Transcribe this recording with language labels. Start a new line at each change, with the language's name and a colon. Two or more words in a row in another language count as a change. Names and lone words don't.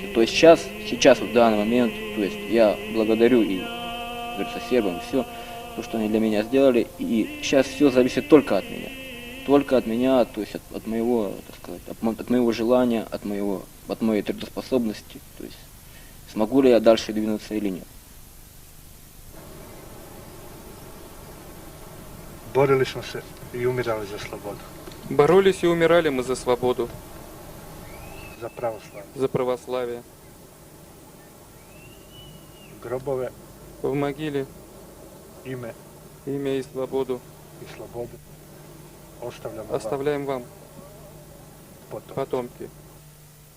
Russian: То есть сейчас, в данный момент, то есть я благодарю и, говорится, сербам, все, то, что они для меня сделали, и сейчас все зависит только от меня, то есть от моего, так сказать, от моего желания, от моей трудоспособности, то есть смогу ли я дальше двинуться или нет.
Serbian: borili smo se i umirali za slobodu,
Russian: Боролись и умирали мы за свободу,
Serbian: za pravoslavlje.
Russian: за православие.
Serbian: Grobove,
Russian: В могиле
Serbian: ime
Russian: имя и свободу
Serbian: i slobodu ostavljamo vam
Russian: оставляем вам,
Serbian: potom.
Russian: потомки.